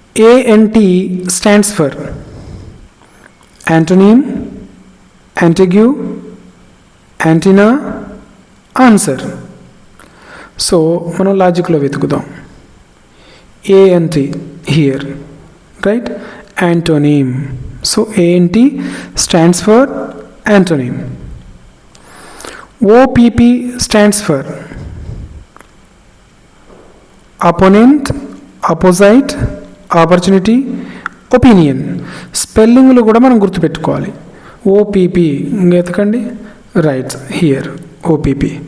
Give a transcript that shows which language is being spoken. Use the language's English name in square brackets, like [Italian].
[English] ANT stands for antonym, antique, antenna, answer. [Telugu] So మనం లాజిక్లో వెతుకుదాం. [English] ANT here, right, antonym. So ANT stands for antonym. OPP stands for opponent, opposite, opportunity, opinion. [Telugu] స్పెల్లింగ్లు కూడా మనం గుర్తుపెట్టుకోవాలి. OPP ఎతకండి, right, here OPP.